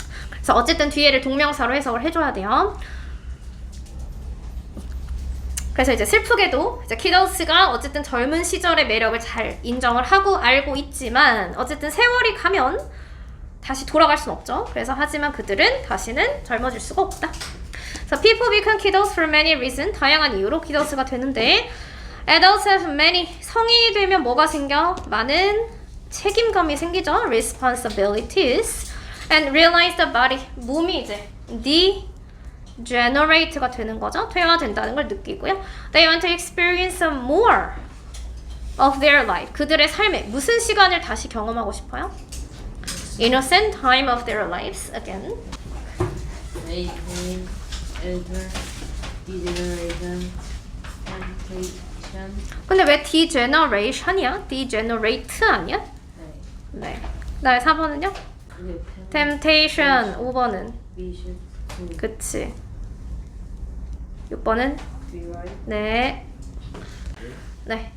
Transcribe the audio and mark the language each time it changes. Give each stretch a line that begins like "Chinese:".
Korean: 그래서 어쨌든 뒤에를 동명사로 해석을 해줘야 돼요. 그래서 이제 슬프게도 이제 키더스가 어쨌든 젊은 시절의 매력을 잘 인정을 하고 알고 있지만 어쨌든 세월이 가면 다시 돌아갈 순 없죠. 그래서 하지만 그들은 다시는 젊어질 수가 없다.
English: 그래서 people become kiddos for many reasons.
Korean: 다양한 이유로 키더스가 되는데
English: adults have many.
Korean: 성인이 되면 뭐가 생겨? 많은 책임감이 생기죠.
English: responsibilities. and realize the body.
Korean: 몸이 이제 generate가 되는 거죠. 퇴화된다는 걸 느끼고요.
English: They want to experience some more of their life.
Korean: 그들의 삶에 무슨 시간을 다시 경험하고 싶어요?
English: Innocent time of their lives again. They will enter degeneration, temptation.
Korean: 근데 왜 degeneration이야? degenerate 아니야? 네. 그다음에 4번은요? temptation. 5번은? 그치. 6번은? 네. 네.